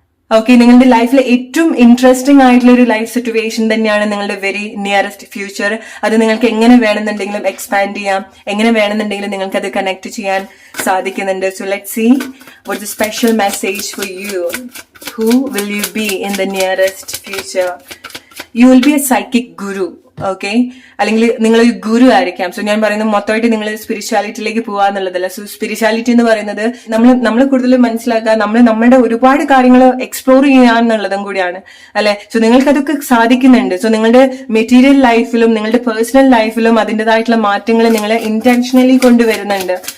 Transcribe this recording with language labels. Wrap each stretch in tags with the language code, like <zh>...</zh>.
<ml>Okay, നിങ്ങളുടെ ലൈഫിലെ ഏറ്റവും ഇൻട്രസ്റ്റിംഗ് ആയിട്ടുള്ള ഒരു ലൈഫ് സിറ്റുവേഷൻ തന്നെയാണ് നിങ്ങളുടെ വെരി നിയറസ്റ്റ് ഫ്യൂച്ചർ. അത് നിങ്ങൾക്ക് എങ്ങനെ വേണമെന്നുണ്ടെങ്കിലും എക്സ്പാൻഡ് ചെയ്യാം, എങ്ങനെ വേണമെന്നുണ്ടെങ്കിലും നിങ്ങൾക്ക് അത് കണക്ട് ചെയ്യാൻ സാധിക്കുന്നുണ്ട്.</ml> <en>So let's see what's the special message for you. Who will you be in the nearest future? You will be a psychic guru.</en> <ml>Okay, അല്ലെങ്കിൽ നിങ്ങളൊരു ഗുരു ആയിരിക്കാം. സോ ഞാൻ പറയുന്നത് മൊത്തമായിട്ട് നിങ്ങൾ സ്പിരിച്വാലിറ്റിയിലേക്ക് പോവാന്നുള്ളതല്ല. സോ സ്പിരിച്വാലിറ്റി എന്ന് പറയുന്നത് നമ്മൾ കൂടുതൽ മനസ്സിലാക്കുക, നമ്മുടെ ഒരുപാട് കാര്യങ്ങൾ എക്സ്പ്ലോർ ചെയ്യാന്നുള്ളതും കൂടിയാണ്, അല്ലെ? സോ നിങ്ങൾക്ക് അതൊക്കെ സാധിക്കുന്നുണ്ട്. സോ നിങ്ങളുടെ മെറ്റീരിയൽ ലൈഫിലും നിങ്ങളുടെ പേഴ്സണൽ ലൈഫിലും അതിൻ്റെതായിട്ടുള്ള മാറ്റങ്ങൾ നിങ്ങൾ ഇന്റൻഷനലി കൊണ്ടുവരുന്നുണ്ട്.</ml>